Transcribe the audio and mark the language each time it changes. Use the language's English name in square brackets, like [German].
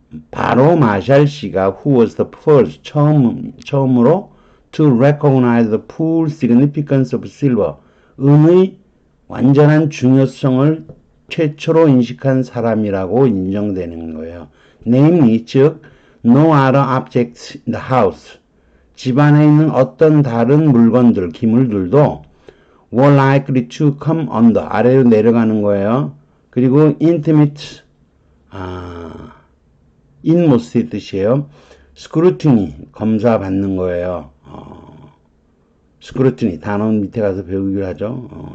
[Korean] 바로 마샬 씨가 [English] who was the first [Korean] 처음으로 [English] to recognize the full significance of silver. [Korean] 은의 완전한 중요성을 최초로 인식한 사람이라고 인정되는 거예요. [English] namely, [Korean] 즉 [English] no other objects in the house. [Korean] 집안에 있는 어떤 다른 물건들, 기물들도 [English] were likely to come under, [Korean] 아래로 내려가는 거예요. 그리고 intimate, inmost의 뜻이에요. scrutiny, 검사받는 거예요. scrutiny, 단어는 밑에 가서 배우기로 하죠.